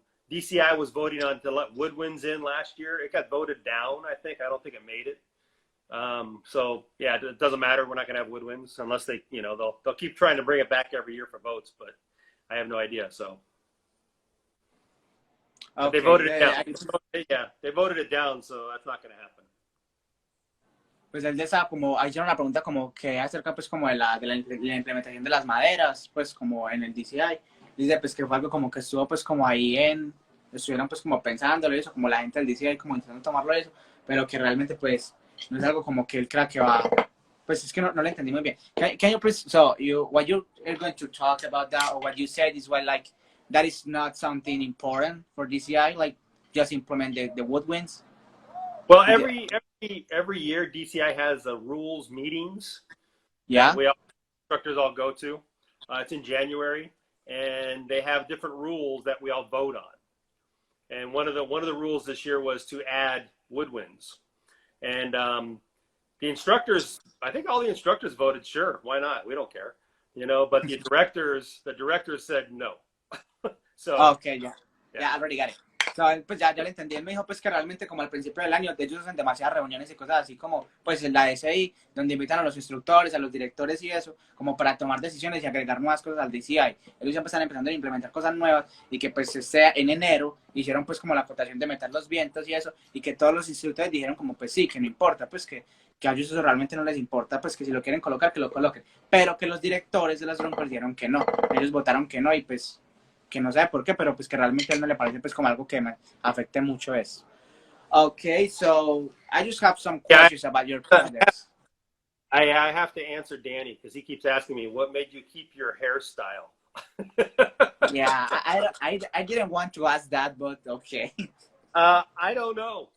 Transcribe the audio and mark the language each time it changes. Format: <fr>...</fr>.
<en>DCI was voting on to let woodwinds in last year. It got voted down, I think. I don't think it made it. So yeah, it doesn't matter. We're not going to have woodwinds unless they, you know, they'll keep trying to bring it back every year for votes, but I have no idea. So Okay, they voted it down. Yeah, they voted it down, so that's not going to happen.</en> <es>pues él estaba como, ahí hicieron una pregunta como que acerca pues como de la implementación de las maderas, pues como en el DCI. Dice pues que fue algo como que estuvo pues como ahí estuvieron pues como pensándolo y eso, como la gente del DCI como intentando tomarlo eso, pero que realmente pues no es algo como que él crea que va, pues es que no lo entendí muy bien.</es> <en>Can you please, so what you're going to talk about that or what you said is what like, that is not something important for DCI, like just implement the woodwinds? Well, every year DCI has rules meetings that we all, instructors all go to. It's in January, and they have different rules that we all vote on. And one of the rules this year was to add woodwinds. And the instructors, I think all the instructors voted sure, why not? We don't care, you know. But the directors said no. So okay, yeah, I already got it.</en> <es>So, pues ya le entendí, él me dijo pues que realmente como al principio del año ellos hacen demasiadas reuniones y cosas así como pues en la DCI, donde invitan a los instructores, a los directores y eso, como para tomar decisiones y agregar nuevas cosas al DCI. Ellos siempre están empezando a implementar cosas nuevas y que pues en enero hicieron pues como la acotación de meter los vientos y eso, y que todos los instructores dijeron como pues sí, que no importa, pues que a ellos eso realmente no les importa, pues que si lo quieren colocar, que lo coloquen, pero que los directores de las drunkers dijeron que no, ellos votaron que no y pues que no sabe por qué, pero pues que realmente a él no le parece pues como algo que me afecte mucho eso.</es> <en>Okay, so I just have some questions about your products. I have to answer Danny because he keeps asking me what made you keep your hairstyle. Yeah, I didn't want to ask that, but okay. I don't know.</en>